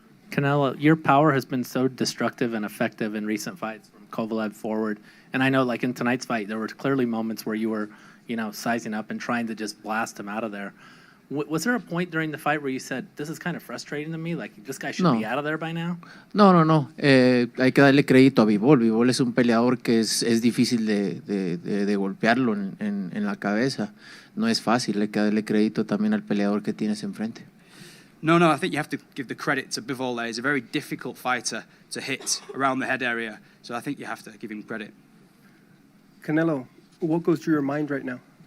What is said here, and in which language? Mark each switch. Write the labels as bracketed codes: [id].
[en] Canelo, your power has been so destructive and effective in recent fights from Kovalev forward. And I know, like in tonight's fight, there were clearly moments where you were, sizing up and trying to just blast him out of there. Was there a point during the fight where you said, this is kind of frustrating to me, like this guy should be out of there by now? [es] No. Hay que darle crédito a Bivol. Bivol es un peleador que es difícil de golpearlo en la cabeza. No es fácil, hay que darle crédito también al peleador que tienes enfrente. [en] No, I think you have to give the credit to Bivol there. He's a very difficult fighter to hit around the head area, so I think you have to give him credit. Canelo, what goes through your mind right now?